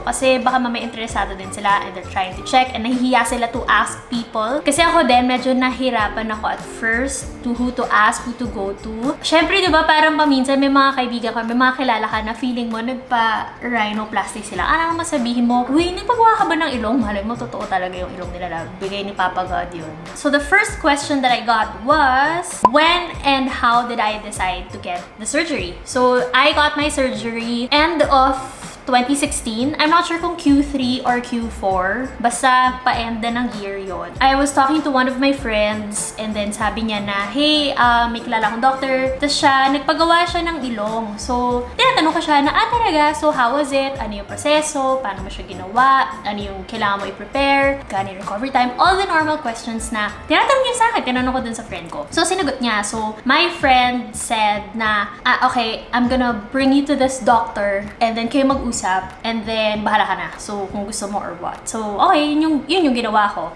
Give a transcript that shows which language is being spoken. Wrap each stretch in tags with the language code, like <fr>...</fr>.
<tl>Kasi baka mamay interesado din sila</tl> <en>and they're trying to check</en> <tl>and nahihiya sila</tl> <en>to ask people.</en> <tl>Kasi ako din, medyo nahirapan ako</tl> <en>at first to who to ask, who to go to.</en> <tl>Syempre, di ba, parang paminsan may mga kaibigan ka, may mga kilala ka na feeling mo nagpa-rhinoplasty sila. Ano naman sabihin mo, uy, nagpagawa ka ba ng ilong? Malay mo, totoo talaga yung ilong nila. Bigay ni Papa God yun.</tl> <en>So the first question that I got was, when and how did I decide to get the surgery? So I got my surgery end of 2016. I'm not sure kung Q3 or Q4.</en> <tl>Basta pa-end na ng year yon.</tl> <en>I was talking to one of my friends and then</en> <tl>sabi niya na,</tl> <en>hey,</en> <tl>may kilala akong doctor. Tapos siya, nagpagawa siya ng ilong. So, tinatanong ko siya na, talaga?</tl> <en>So, how was it?</en> <tl>Ano yung proseso? Paano mo siya ginawa? Ano yung kailangan mo i-prepare? Gano yung recovery time?</tl> <en>All the normal questions</en> <tl>na tinatanong niya sa akin. Tinanong ko dun sa friend ko. So, sinagot niya.</tl> <en>So, my friend said na, okay, I'm gonna bring you to this doctor and then</en> <tl>kayo mag-usap</tl> <en>and then</en> <tl>bahala ka na. So, kung gusto mo or what. So, okay, yun yung ginawa ko.</tl>